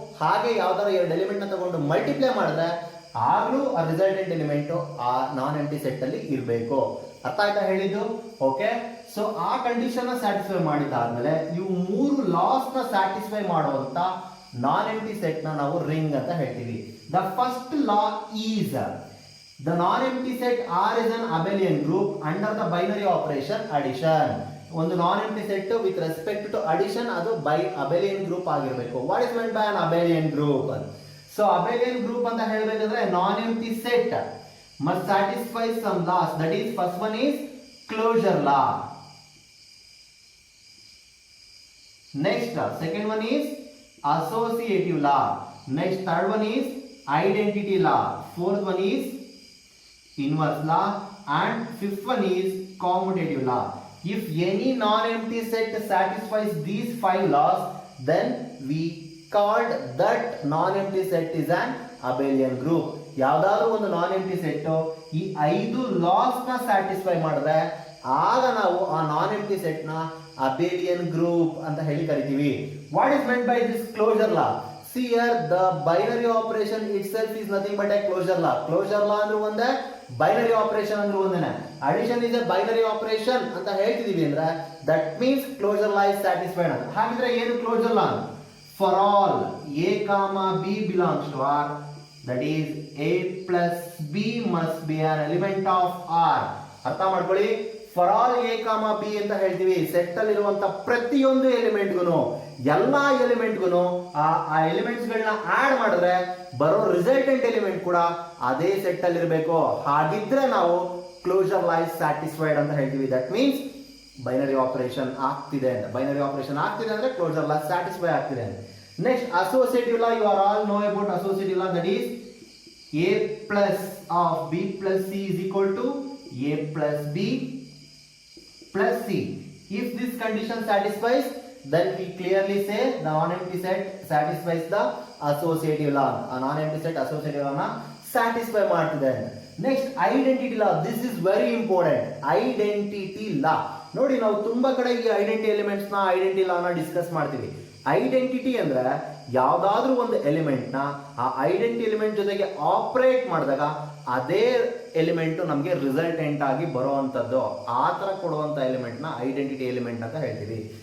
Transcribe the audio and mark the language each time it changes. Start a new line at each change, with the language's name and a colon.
Kannada: ಹಾಗೆ ಯಾವ್ದಾದ್ರು ಎರಡು ಎಲಿಮೆಂಟ್ ನ ತಗೊಂಡು ಮಲ್ಟಿಪ್ಲೈ ಮಾಡಿದ್ರೆ ಆಗ್ಲೂ ಆ ರಿಸಲ್ಟೆಂಟ್ ಎಲಿಮೆಂಟ್ ಆ ನಾನ್ ಎಂಟಿ ಸೆಟ್ ಅಲ್ಲಿ ಇರಬೇಕು. ಅರ್ಥ ಆಯ್ತಾ ಹೇಳಿದ್ದು? ಓಕೆ, ಸೊ ಆ ಕಂಡೀಷನ್ ನ ಸ್ಯಾಟಿಸ್ಫೈ ಮಾಡಿದಾದ್ಮೇಲೆ ಇವು ಮೂರು ಲಾಸ್ ನ ಸ್ಯಾಟಿಸ್ಫೈ ಮಾಡುವಂತ ನಾನ್ ಎಂಟಿ ಸೆಟ್ ನ ನಾವು ರಿಂಗ್ ಅಂತ ಹೇಳ್ತೀವಿ.
English: The first law is the non-empty set R is an abelian group under the binary operation addition. ಒಂದು non-empty set with respect to addition ಅದು by abelian group ಆಗಿರಬೇಕು. What is meant by an abelian group? So abelian group
Kannada: ಅಂತ ಹೇಳಬೇಕಂದ್ರೆ
English: non-empty set must satisfy some laws. That is, first one is closure law. Next, second one is associative law. Next, third one is identity law. Fourth one is inverse law, and fifth one is commutative law. If any non-empty set satisfies these 5 laws, then we called that non-empty set is an abelian group.
Kannada: ಯಾವ್ದಾದ್ರು ಒಂದು ನಾನ್ ಎಂಟಿ set ಈ 5 loss ನ satisfy ಮಾಡಿದ್ರೆ ಆಗ ನಾವು ಆ ನಾನ್ ಎಂಟಿ set ನ ಅಬೇಲಿಯನ್ group ಅಂತ ಹೇಳಿ ಕರಿತೀವಿ.
English: What is meant by this closure law? See here, the binary operation itself is nothing but a closure law.
Kannada: Closure law ಅಂದ್ರೆ ಒಂದೇ, binary operation ಅಂದ್ರೆ ಒಂದೇನೆ.
English: Addition is a binary operation
Kannada: ಅಂತ ಹೇಳ್ತಿದೀವಿ ಅಂದ್ರೆ
English: that means closure law is satisfied ಅಂತ.
Kannada: ಹಾಗಿದ್ರೆ ಏನು closure law?
English: For all a comma b belongs to R, that is a plus b must be an element of R.
Kannada: ಅರ್ಥ ಮಾಡ್ಕೊಳ್ಳಿ.
English: for all A comma B
Kannada: ಅಂತ ಹೇಳ್ತೀವಿ. Set ಅಲ್ಲಿ ಇರುವಂತ ಪ್ರತಿಯೊಂದು ಎಲಿಮೆಂಟ್ಗೂ ಎಲ್ಲಾ ಎಲಿಮೆಂಟ್ಗೂ ಆ ಎಲಿಮೆಂಟ್ಸ್ ಗಳನ್ನ ಆಡ್ ಮಾಡಿದ್ರೆ ಬರೋ ರಿಸಲ್ಟೆಂಟ್ ಎಲಿಮೆಂಟ್ ಕೂಡ ಅದೇ ಸೆಟ್ ಅಲ್ಲಿ ಇರಬೇಕು. ಹಾಗಿದ್ರೆ ನಾವು
English: closure law is satisfied
Kannada: ಅಂತ ಹೇಳ್ತೀವಿ.
English: that means
Kannada: ಬೈನರಿ ಆಪರೇಷನ್ ಆಗ್ತಿದೆ ಅಂತ. ಬೈನರಿ ಆಪರೇಷನ್ ಆಗ್ತಿದೆ ಅಂದ್ರೆ ಕ್ಲೋಸರ್ ಲಾ ಸ್ಯಾಟಿಸ್ಫೈ ಆಗ್ತಿದೆ ಅಂತ.
English: Next associative law. You are all know about associative law. That is a plus of b plus c is equal to A plus B plus C. If this condition satisfies, then we clearly say the non-empty set satisfies the associative law. A non-empty set associative law na satisfy ಮಾಡ್ತಿದೆ. Next, identity law. This is very important. Identity law.
Kannada: ನೋಡಿ ನಾವು ತುಂಬಾ ಕಡೆ ಈ identity elements ನ identity ಲಾ ನ discuss ಮಾಡ್ತೀವಿ. Identity ಅಂದ್ರೆ ಯಾವ್ದಾದ್ರೂ ಒಂದು ಎಲಿಮೆಂಟ್ ನ ಆ ಐಡೆಂಟಿ ಎಲಿಮೆಂಟ್ ಜೊತೆಗೆ ಆಪರೇಟ್ ಮಾಡಿದಾಗ ಅದೇ ಎಲಿಮೆಂಟ್ ನಮಗೆ ರಿಸಲ್ಟೆಂಟ್ ಆಗಿ ಬರುವಂತದ್ದು, ಆ ತರ ಕೊಡುವಂತ ಎಲಿಮೆಂಟ್ ನ ಐಡೆಂಟಿಟಿ ಎಲಿಮೆಂಟ್ ಅಂತ ಹೇಳ್ತೀವಿ.